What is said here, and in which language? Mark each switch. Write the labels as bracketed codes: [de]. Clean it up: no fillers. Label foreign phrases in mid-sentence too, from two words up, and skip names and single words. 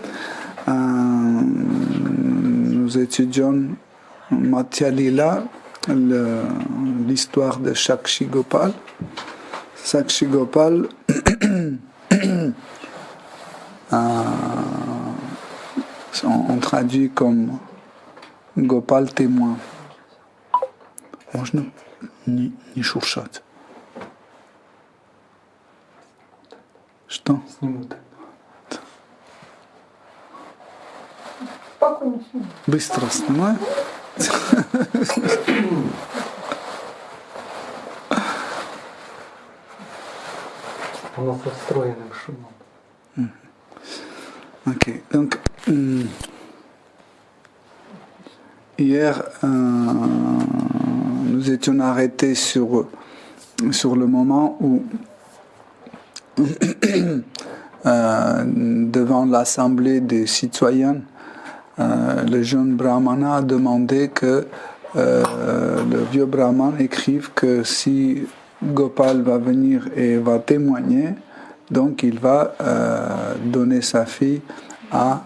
[fr] Nous étudions Madhya Lila, l'histoire de Sakshi Gopal. Sakshi Gopal on traduit comme Gopal témoin. [ru] Можно не шуршать? Что? Снимут. Спокойно сниму. Быстро снимай. Оно со встроенным шумом. [fr] Ok, donc hier nous étions arrêtés sur le moment où devant l'assemblée des citoyens, le jeune brahmana a demandé que le vieux brahman écrive que si Gopal va venir et va témoigner, donc il va donner sa fille à...